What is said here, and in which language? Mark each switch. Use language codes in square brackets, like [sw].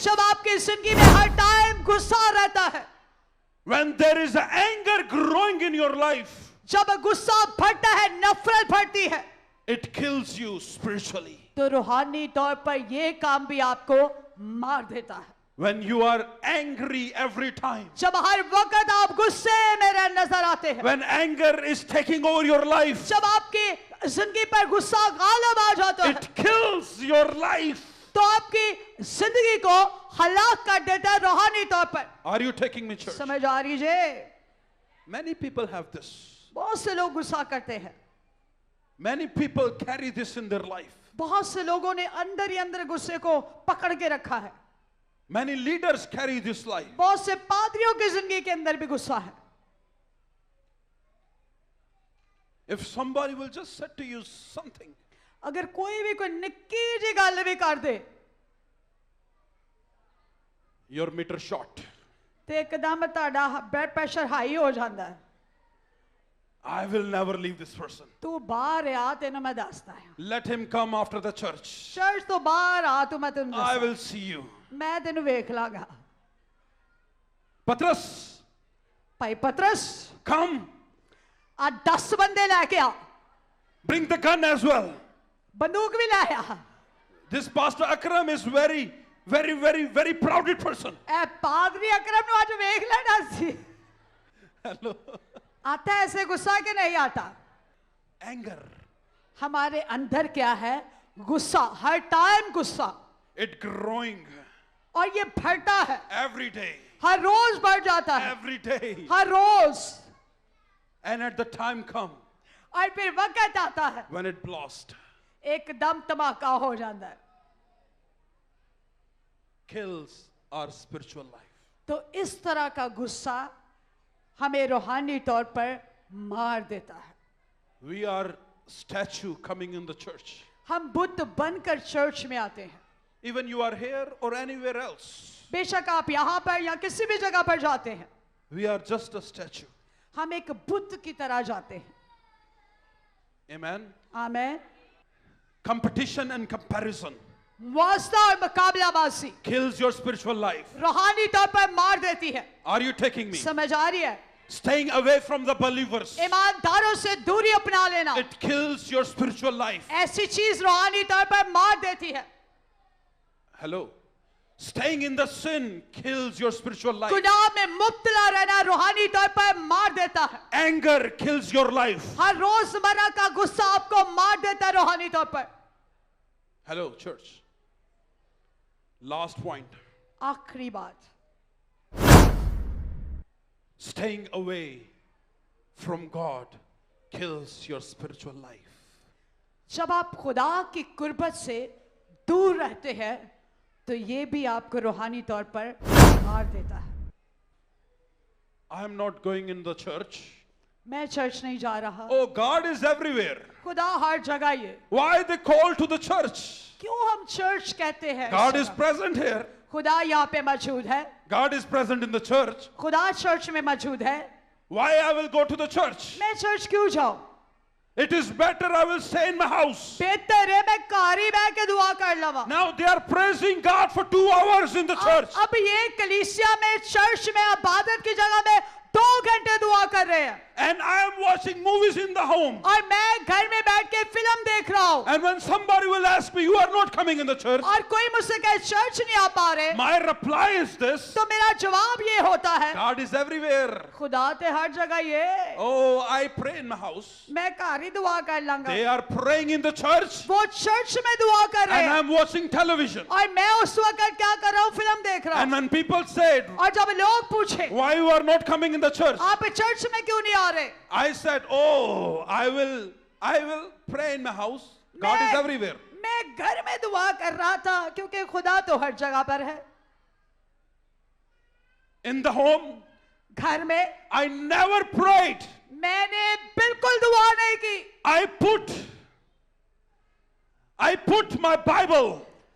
[hi] जब आपकी जिंदगी में हर टाइम गुस्सा रहता है, [en] when there is anger growing in your life, [hi] जब गुस्सा बढ़ता है, नफरत बढ़ती है, [en] it kills you spiritually. [hi] तो रूहानी तौर पर ये काम भी आपको मार देता है. [en] When you are angry every time, [hi] जब हर वक्त आप गुस्से में नजर आते हैं, [en] when anger is taking over your life, [hi] जब आपकी जिंदगी पर गुस्सा गालिब आ जाता है, [en] it kills your life. [hi] तो आपकी जिंदगी को हलाक कर देता है रूहानी तौर पर. [en] Are you taking me, church? [hi] समझ आ रही है? [en] Many people have this. [hi] बहुत से लोग गुस्सा करते हैं. [en] Many people carry this in their life. [hi] बहुत से लोगों ने अंदर ही अंदर गुस्से को पकड़ के रखा है. [en] Many leaders carry this life. [hi] बहुत से पादरियों की जिंदगी के अंदर भी गुस्सा है. [en] If somebody will just say to you something, [hi] अगर कोई भी कोई [pa] निक्की जी गल [hi] भी कर दे [en] your meter short. [hi] तो एकदम ਤੁਹਾਡਾ ब्लड प्रेशर हाई हो जाता है. [en] I will never leave this person. [pa] तू बाहर आ, तेनों मैं दसदा है. [en] Let him come after the church. [pa] Church तो बाहर आ, तू मैं तेनों [en] I [pa] दसदा. [en] will see you. [pa] मैं तेनों वेख लागा. [en] Patras, [hi] भाई पतरस [en] come, [hi] आज 10 बंदे लेके आ, [en] bring the gun as well. [hi] बंदूक भी लाया। [en] This Pastor Akram is very proud person. [pa] ए पादरी अकरम ने आज देख लेना सी। [en] Hello. [hi] आता है ऐसे गुस्सा के नहीं आता? [en] Anger. [hi] हमारे अंदर क्या है? गुस्सा, हर टाइम गुस्सा, [en] It growing [hi] और ये बढ़ता है, [en] every day. [hi] हर रोज बढ़ जाता है, [en] Every day. [hi] हर rose. [en] And at the time come [hi] और फिर वक्त आता है [en] when it blast, [hi] एकदम धमाका हो जाता है। [en] kills our spiritual life. [hi] तो इस तरह का गुस्सा हमें रूहानी तौर पर मार देता है। [en] We are statue coming in the church. [hi] हम बुत बनकर चर्च में आते हैं। [en] Even you are here or anywhere else. [hi] बेशक आप यहाँ पर या किसी भी जगह पर जाते हैं, [en] We are just a statue. [hi] हम एक बुत की तरह जाते हैं। [en] Amen. [hi] Amen. [en] Competition and comparison [hi] वास्ता और मुकाबलाबाजी [en] kills your spiritual life. [hi] रूहानी तौर पर मार देती है। [en] Are you taking me? [hi] समझ आ रही है? [en] Staying away from the believers. [hi] ईमानदारों से दूरी अपना लेना [en] It kills your spiritual life. [hi] ऐसी चीज रूहानी तौर पर मार देती है। [en] Hello. Staying in the sin kills your spiritual life. [hi] गुनाह में मुब्तला रहना रूहानी तौर पर मार देता है। [en] Anger kills your life. [hi] हर रोजमर्रा का गुस्सा आपको मार देता है रूहानी तौर पर। [en] Hello, church. Last point. [hi] आखिरी बात, [en] Staying away from God kills your spiritual life. [hi] जब आप खुदा की कुर्बत से दूर रहते हैं तो ये भी आपको रूहानी तौर पर मार देता है। [en] I am not going in the church. [hi] मैं चर्च नहीं जा रहा। [en] Oh, God is everywhere. [hi] खुदा हर जगह ये। [en] Why they call to the church? [hi] क्यों हम चर्च कहते हैं? [en] God is present here. [hi] खुदा यहाँ पे मौजूद है। [en] God is present in the church. [hi] खुदा चर्च में मौजूद है। [en] Why I will go to the church? [hi] मैं चर्च क्यों जाऊं? [en] It is better I will stay in my house. [hi] बेहतर है मैं कार ही बह के दुआ कर लवा। [en] Now they are praising God for 2 hours in the church. [hi] अब ये कलीसिया में, चर्च में, इबादत की जगह में 2 घंटे दुआ कर रहे हैं। [en] And I am watching movies in the home. [hi] और मैं घर में बैठ के फिल्म देख रहा हूँ। [en] And when somebody will ask me, you are not coming in the church. [hi] और कोई मुझसे कहे चर्च नहीं आ पा रहे, [en] My reply is this. [hi] तो मेरा जवाब ये होता है, [en] God is everywhere. [hi] खुदा ते हर जगह ये। [en] Oh, I pray in my house. [hi] मैं कार ही दुआ कर लूंगा। [en] They are praying in the church. [hi] वो चर्च में दुआ कर रहे [en] And I [hi] हैं [en] am watching television. [hi] और मैं उस वक्त क्या कर रहा हूँ? फिल्म देख रहा [en] And [hi] हूँ। [en] when people said, [hi] और जब लोग पूछे [en] why you are not coming in the church? आप church में क्यों नहीं आ रहे, I said, oh, I will pray in my house. God is everywhere. [hi] मैं घर में दुआ कर रहा था क्योंकि खुदा तो हर जगह पर है। [en] In the home, [hi] घर में [en] I never prayed. [hi] मैंने बिल्कुल दुआ नहीं की। [en] I put my Bible.